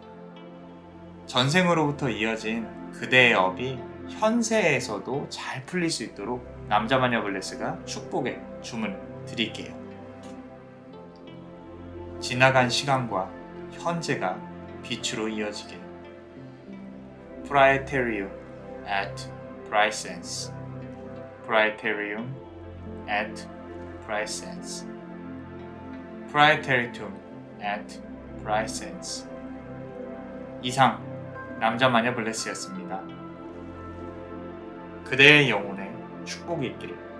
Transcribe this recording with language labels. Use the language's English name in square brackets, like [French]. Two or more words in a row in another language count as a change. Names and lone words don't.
[Korean] 전생으로부터 이어진 그대의 업이 현세에서도 잘 풀릴 수 있도록 남자마녀 블레스가 축복의 주문을 드릴게요. 지나간 시간과 현재가 빛으로 이어지길. [Latin] Praeterium et praesens. Praeterium et praesens. Praeteritum et praesens. [Korean] 이상 남자마녀 블레스였습니다. 그대의 영혼에 축복이 있기를.